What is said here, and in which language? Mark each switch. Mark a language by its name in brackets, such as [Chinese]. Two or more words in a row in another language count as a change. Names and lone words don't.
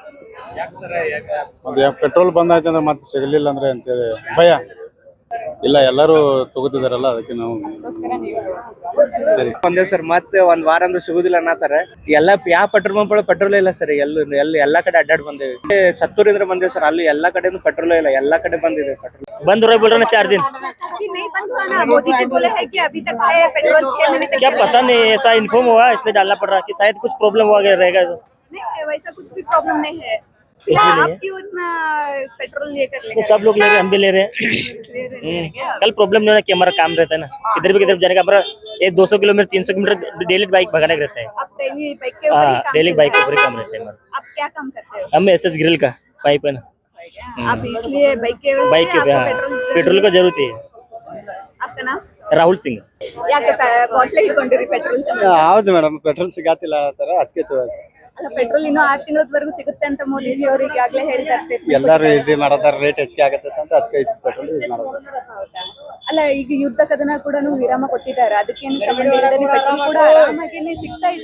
[Kannada] ಅದೇ ಪೆಟ್ರೋಲ್ ಬಂದಾಯ್ತು ಅಂದ್ರೆ ಮತ್ತೆ ಸಿಗಲಿಲ್ಲ ಅಂದ್ರೆ ಅಂತೇಳಿ ಭಯ. ಇಲ್ಲ, ಎಲ್ಲರೂ ತಗೋತಿದಾರಲ್ಲ, ಅದಕ್ಕೆ ನಾವು ಸರಿ ಒಂದೇ ಸರ್. ಮತ್ತೆ ಒಂದ್ ವಾರ ಅಂದ್ರೆ ಸಿಗುದಿಲ್ಲ ಅನ್ನತಾರೆ. ಎಲ್ಲ ಯಾವ [English] petrol pump [Kannada] ಪೆಟ್ರೋಲ್ ಇಲ್ಲ ಸರ್. ಎಲ್ಲಾ ಕಡೆ ಅಡ್ಡಾಡ್ ಬಂದೇವಿ. ಸತ್ತೂರಿಂದ ಬಂದೇವಿ ಸರ್. ಅಲ್ಲಿ ಎಲ್ಲಾ ಕಡೆ ಪೆಟ್ರೋಲ್ ಇಲ್ಲ, ಎಲ್ಲಾ ಕಡೆ ಬಂದಿದೆ ಪೆಟ್ರೋಲ್. [Hindi] बंद हो रहा है बोल रहे ना 4 दिन। मोदी जी बोले हैं कि अभी तक है पेट्रोल क्या पता नहीं, ऐसा इन्फॉर्म हुआ इसलिए डालना पड़ रहा है कि शायद कुछ प्रॉब्लम हुआ रहेगा। नहीं, वैसा कुछ भी प्रॉब्लम नहीं है। आप क्यों इतना पेट्रोल लेकर ले? सब लोग ले रहे हैं, हम भी ले रहे हैं। कल प्रॉब्लम नहीं होना कि हमारा काम रहता है ना, किधर भी किधर जाने का। हमारा 200 किलोमीटर 300 किलोमीटर [English] daily bike [Hindi] भगाने का रहता है। आप [English] daily bike [Hindi] के ऊपर ही काम [English] daily bike [Hindi] के ऊपर ही काम रहता है हमारा। आप क्या काम करते हो? हम [English] SS grill [Hindi] का पाइप है ना। आप इसलिए बाइक के बाइक के पेट्रोल का जरूरत है। आपका नाम? [Kannada] ರಾಹುಲ್ ಸಿಂಗ್. ಯಾಕೆ ಬಾಟ್ಲಿ ಹಿಡ್ಕೊಂಡಿರಿ ಪೆಟ್ರೋಲ್? ಹೌದು ಮೇಡಮ್, ಪೆಟ್ರೋಲ್ ಸಿಗಾತಿಲ್ಲ ಅದಕ್ಕೆ ಅಲ್ಲ, ಪೆಟ್ರೋಲ್ ಇನ್ನೂ 6 ತಿಂಗಳವರೆಗೂ ಸಿಗುತ್ತೆ ಅಂತ ಮೋದಿ ಜಿ ಅವರು ಈಗಾಗಲೇ ಹೇಳಿದ್ದಾರೆ ಸ್ಟೇಟ್ಮೆಂಟ್. ಎಲ್ಲಾರು ಇದು ಮಾಡತಾರ, ರೇಟ್ ಹೆಚ್ಚಿಗೆ ಆಗತ್ತೆ ಅಂತ ಅದಕ್ಕೆ ಪೆಟ್ರೋಲ್ ಯೂಸ್ ಮಾಡೋದು. ಅಲ್ಲ, ಈಗ ಯುದ್ಧ ಕದನ ಕೂಡ ವಿರಾಮ ಕೊಟ್ಟಿದ್ದಾರೆ, ಅದಕ್ಕೇನು ಸಂಬಂಧ ಇಲ್ಲದೆ ಪೆಟ್ರೋಲ್ ಕೂಡ ಆರಾಮಾಗಿ ಸಿಗ್ತಾ ಇದೆ.